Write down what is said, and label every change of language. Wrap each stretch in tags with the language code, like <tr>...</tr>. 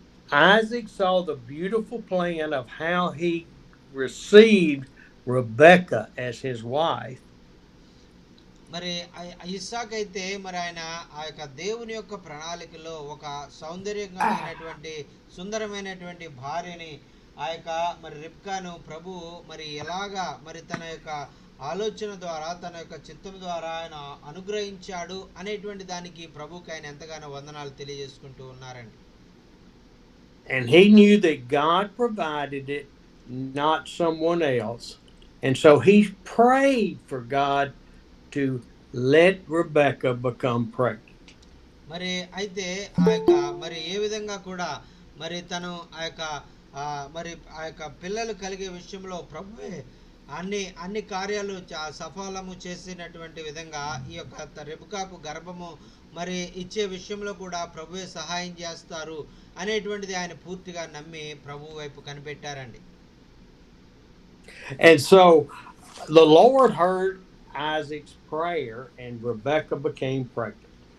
<en>Isaac saw the beautiful plan of how he received Rebekah as his wife.</en> <te>మరి ఇస్సాకు అయితే మరి ఆయన ఆ యొక్క దేవుని యొక్క ప్రణాళికలో ఒక సౌందర్యమైనటువంటి సుందరమైనటువంటి భార్యని ఆ యొక్క మరి రిబ్కాను ప్రభు మరి ఎలాగా మరి తన యొక్క ఆలోచన ద్వారా తన యొక్క చిత్తం ద్వారా ఆయన అనుగ్రహించాడు అనేటువంటి దానికి ప్రభుకి ఆయన ఎంతగానో వందనాలు తెలియజేసుకుంటూ ఉన్నారండి.</te> <en>And he knew that God provided it, not someone else. And so he prayed for God to let Rebekah become pregnant.</en> <te>మరి అయితే మరి ఏ విధంగా కూడా మరి తను మరి ఆ యొక్క పిల్లలు కలిగే విషయంలో ప్రభువే అన్ని కార్యాలు సఫలము చేసినటువంటి విధంగా ఈ యొక్క రెబెకాకు గర్భము మరి ఇచ్చే విషయంలో కూడా ప్రభువే సహాయం చేస్తారు అనేటువంటిది ఆయన పూర్తిగా నమ్మి ప్రభు వైపు కనిపెట్టారండి.</te> <en>And so the Lord heard Isaac's prayer and Rebekah became pregnant.</en>